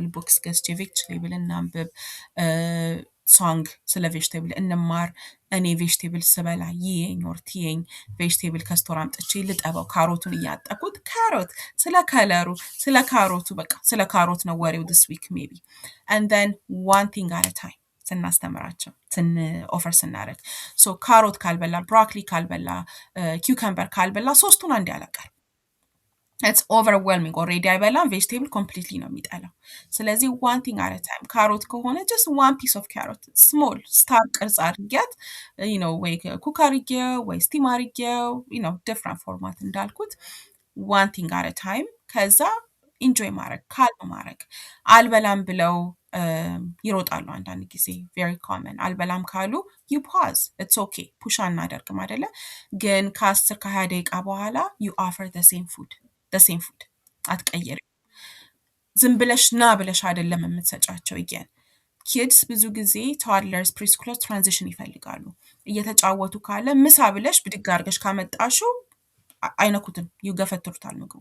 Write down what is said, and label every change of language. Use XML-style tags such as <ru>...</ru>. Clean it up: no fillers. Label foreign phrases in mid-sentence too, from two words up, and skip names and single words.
<am>ቡክስ ገዝቼ ቬጅቴብል እናንብብ፣ ሶንግ ስለ ቬጅቴብል እንማር። እኔ ቬጅቴብል ስበላ ይየኝ ኦር ትየኝ ቬጅቴብል ከስቶር አምጥቼ ልጠበው፣ ካሮቱን እያጠኩት ካሮት ስለ ከለሩ ስለ ካሮቱ በቃ ስለ ካሮት ነው ወሬው</am> <en>this week maybe and then one thing at a time</en> <am>ስናስተምራቸው ኦፈር ስናደርግ። ሶ ካሮት ካልበላ ብሮኮሊ ካልበላ ኪውከምበር ካልበላ ሶስቱን አንድ ያለቃል።</am> <en>it's overwhelming already</en> <am>አይበላም</am> <en>vegetable completely</en> <am>ነው የሚጠላው። ስለዚህ</am> <en>one thing at a time</en> <am>ካሮት ከሆነ</am> <en>just one piece of carrot small</en> <am>ስታር ቅርጽ አድርጊያት ወይ ኩክ አድርጌው ወይ ስቲም አድርጌው</am> <en>different format</en> <am>እንዳልኩት</am> <en>one thing at a time።</en> <am>ከዛ ኢንጆይ ማድረግ ካልም ማድረግ አልበላም ብለው ይሮጣሉ። አንዳንድ ጊዜ</am> <en>very common</en> <am>አልበላም ካሉ</am> <en>you pause it's okay push</en> <am>አናደርግም አይደለ? ግን ከ10 ከ20 ደቂቃ በኋላ</am> <en>you offer same food</en> <am>አትቀይሪ። ዝም ብለሽ ና ብለሽ አይደለም የምትሰጫቸው።</am> <en>younger kids</en> <am>ብዙ ጊዜ</am> <en>toddlers preschooler transition</en> <am>ይፈልጋሉ። እየተጫወቱ ካለ ምሳ ብለሽ ብድግ አድርገሽ ካመጣሹ አይነኩትም፣ ይገፈትሩታል ምግቡን።</am>